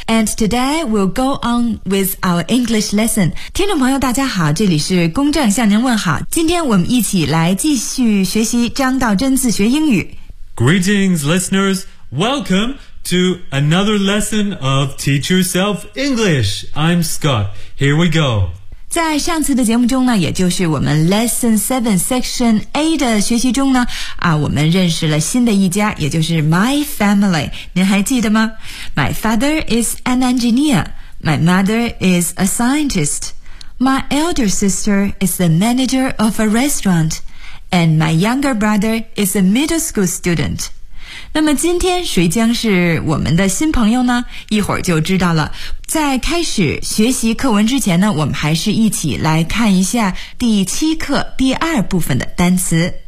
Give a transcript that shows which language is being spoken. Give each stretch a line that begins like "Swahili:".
English: And today, we'll go on with our English lesson.
Chinese: 听众朋友大家好，这里是公正向您问好。今天我们一起来继续学习张道真自学英语。
English: Greetings, listeners. Welcome to another lesson of Teach Yourself English. I'm Scott. Here we go.
Chinese: 在上次的节目中呢，也就是我们 Lesson 7 Section A 的学习中呢，我们认识了新的一家，也就是 My Family， 您还记得吗？
English: My father is an engineer. My mother is a scientist. My elder sister is the manager of a restaurant. And my younger brother is a middle school student.
Chinese: 那么今天谁将是我们的新朋友呢？一会儿就知道了。在开始学习课文之前呢，我们还是一起来看一下第七课第二部分的单词。